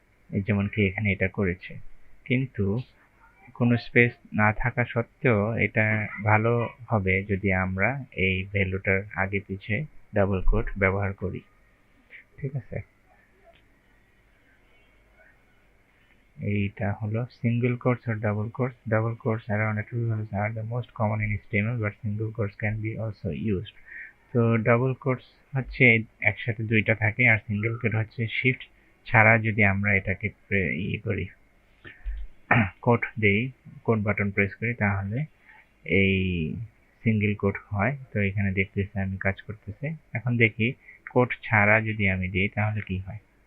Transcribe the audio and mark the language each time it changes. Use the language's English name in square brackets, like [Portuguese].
[Bangla] এই যেমন কি এখানে এটা করেছে, কিন্তু কোনো স্পেস না থাকা সত্ত্বেও এটা ভালো হবে যদি আমরা এই ভ্যালুটার আগে পিছে ডাবল কোট ব্যবহার করি। ঠিক আছে, এইটা হলো single quotes আর double quotes. [English] Double quotes around attributes are the most common in HTML, but single quotes can be also used. [Bangla] তো ডাবল কোটস হচ্ছে একসাথে দুইটা থাকে, আর সিঙ্গেল কোট হচ্ছে শিফট ছাড়া যদি আমরা এটাকে করি, কোট দেই, কোট বাটন প্রেস করি, তাহলে এই সিঙ্গেল কোট হয়। তো এখানে দেখতেছি আমি কাজ করতেছে। এখন দেখি কোট ছাড়া যদি আমি দিই তাহলে কি হয়।